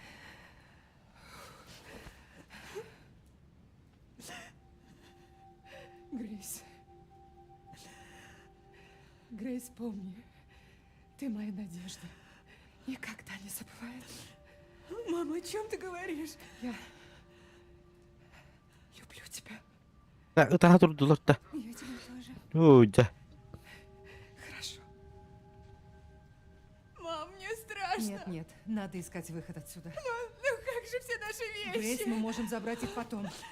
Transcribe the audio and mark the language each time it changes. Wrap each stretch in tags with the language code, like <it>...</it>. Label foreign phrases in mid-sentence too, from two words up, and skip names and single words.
<ru>Грейс. Грейс, помни, ты моя надежда. Никогда не забывай. Мама, о чем ты говоришь? Я люблю тебя.</ru> <tr>Daha durdular da.</tr> <ru>Я тебя тоже. Ой, да. Хорошо. Мам, мне страшно. Нет, нет, надо искать выход отсюда. Ну как же все наши вещи? Грейс, мы можем забрать их потом.</ru>